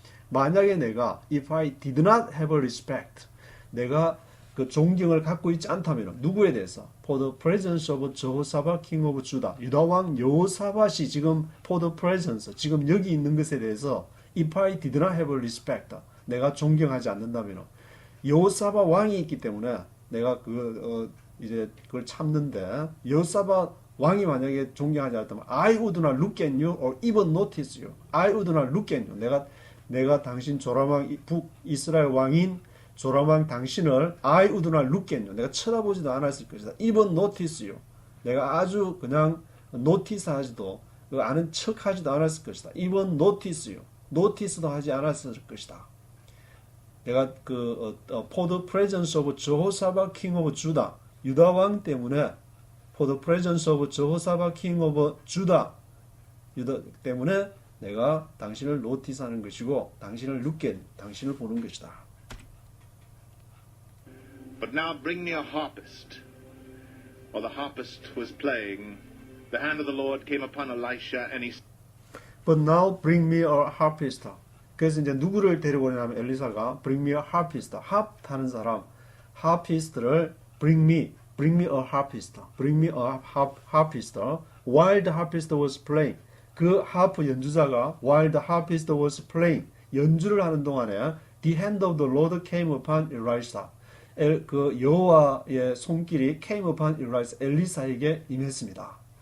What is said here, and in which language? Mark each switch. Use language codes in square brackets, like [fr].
[ko] 만약에 내가 [en] if I did not have respect, [ko] 내가 그 존경을 갖고 있지 않다면 누구에 대해서 [en] for the presence of Jehoshaphat, king of Judah, [ko] 유다 왕 여호사밧이 지금 [en] for the presence, [ko] 지금 여기 있는 것에 대해서 [en] If I did not have respect, [ko] 내가 존경하지 않는다면, 여호사밧 왕이 있기 때문에 내가 이제 그걸 참는데, 여호사밧 왕이 만약에 존경하지 않았다면, [en] I would not look at you or even notice you. I would not look at you. [ko] 내가 당신 조람왕 북이스라엘 왕인 조람왕 당신을 [en] I would not look at you. [ko] 내가 쳐다보지도 않았을 것이다. [en] even notice you. [ko] 내가 아주 그냥 노티스하지도 아는 척하지도 않았을 것이다. [en] even notice you. [ko] 노티스도 하지 않았을 것이다. 내가 [en] for the presence of Jehoshaphat king of Judah, [ko] 유다 왕 때문에 for the presence of Jehoshaphat king of Judah, 유다 때문에 내가 당신을 노티스하는 것이고 당신을 당신을 보는 것이다. [en] But now bring me a harpist. While the harpist was playing, the hand of the Lord came upon Elisha and he But now bring me a harpist. [ko] 그래서 이제 누구를 데리고 오냐면 엘리사가 [en] bring me a harpist. [ko] 합 타는 사람, harpist를 [en] bring me a harpist. bring me a harpist. While the harpist was playing. [ko] 그 하프 연주자가 [en] while the harpist was playing [ko] 연주를 하는 동안에 [en] the hand of the Lord came upon Elisha. [ko] 그 여호와의 손길이 [en] came upon Elisha, [ko] 엘리사에게 임했습니다.